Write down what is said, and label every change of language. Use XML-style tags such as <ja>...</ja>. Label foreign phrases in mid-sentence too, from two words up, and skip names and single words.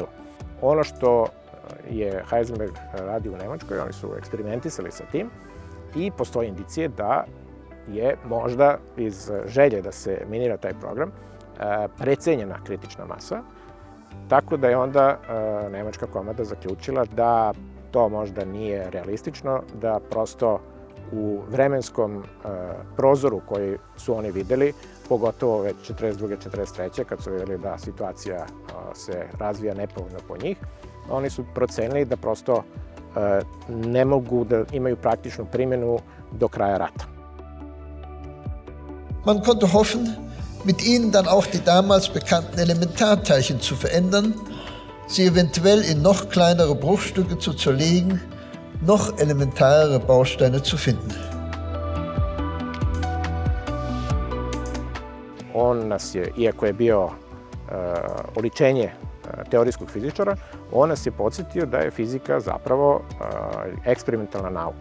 <sr>Ono što je Heisenberg radio u Nemačkoj, oni su eksperimentisali sa tim i postoje indicije da je možda iz želje da se minira taj program precenjena kritična masa, tako da je onda nemačka komanda zaključila da to možda nije realistično, da prosto u vremenskom prozoru koji su oni videli, pogotovo već 42. 43. kad su videli da situacija se razvija nepovoljno po njih, oni su procenili da prosto ne mogu da imaju praktičnu primjenu do kraja rata.</sr> <de>Man konnte hoffen, mit ihnen dann auch die damals bekannten Elementarteilchen zu verändern, sie eventuell in noch kleinere Bruchstücke zu zerlegen, noch elementarere Bausteine zu finden.</de> <sr>On nas je, iako je bio oličenje teorijskog fizičara, on nas je podsjetio da je fizika zapravo eksperimentalna nauka.</sr>